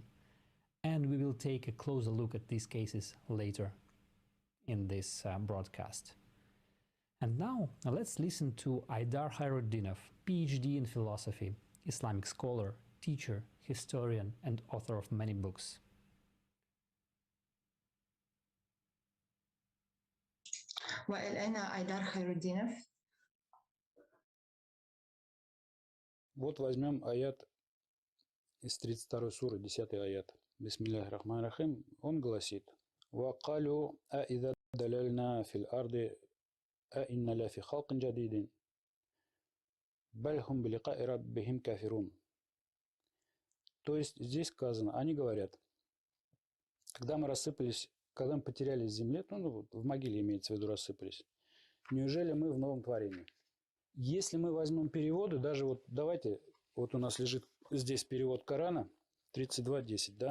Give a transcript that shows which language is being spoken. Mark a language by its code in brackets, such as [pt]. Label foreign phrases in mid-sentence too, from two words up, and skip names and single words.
[en] And we will take a closer look at these cases later in this broadcast. And now let's listen to Aidar Khairuddinov, PhD in philosophy, Islamic scholar, teacher, historian, and author of many books. [ar] أنا أيدار خير الدينов. [ru] Вот возьмем аят из 32 суры, 10 аят. [ar] بسم الله الرحمن الرحيم. [ru] Он гласит: [ar] وَقَالُوا أَإِذَا دَلَلْنَا فِي الْأَرْضِ أَإِنَّ لَفِي خَلْقٍ جَدِيدٍ بَلْ هُمْ بِلِقَاءِ رَبِّهِمْ كَافِرُونَ. [ru] То есть здесь сказано, они говорят, когда мы рассыпались, когда мы потерялись в земле, в могиле имеется в виду рассыпались, неужели мы в новом творении? Если мы возьмем переводы, даже вот давайте, вот у нас лежит здесь перевод Корана, 32.10, да?